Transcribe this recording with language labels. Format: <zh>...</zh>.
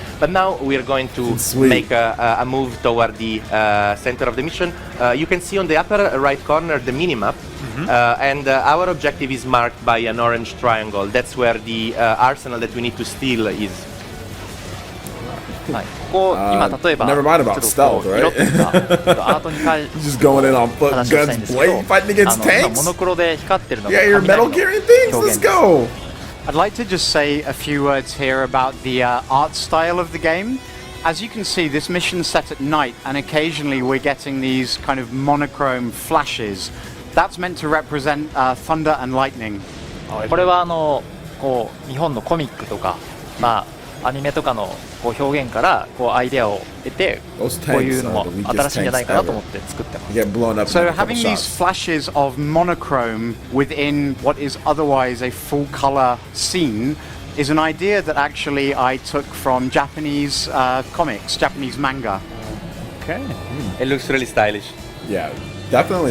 <en>But now we are going to make a move toward the center of the mission. You can see on the upper right corner the minimap, and our objective is marked by an orange triangle. That's where the arsenal that we need to steal is.</en> <ja>はい、ここ今例えば</ja> <en>Never mind about stealth, right?</en> <ja>アートに関して話をしたいんですけど、今モノクロで光ってるのが雷の表現です。</ja> <en>I'd like to just say a few words here about the art style of the game. As you can see, this mission's set at night, and occasionally we're getting these kind of monochrome flashes. That's meant to represent thunder and lightning.</en> <ja>これはこう日本のコミックとか、まあアニメとかのこう表現からこうアイデアを得て、こういうのも新しいんじゃないかなと思って作ってます。</ja> <en>So having these flashes of monochrome within what is otherwise a full color scene is an idea that actually I took from Japanese comics, Japanese manga. Okay. It looks really stylish. Yeah, definitely.</en>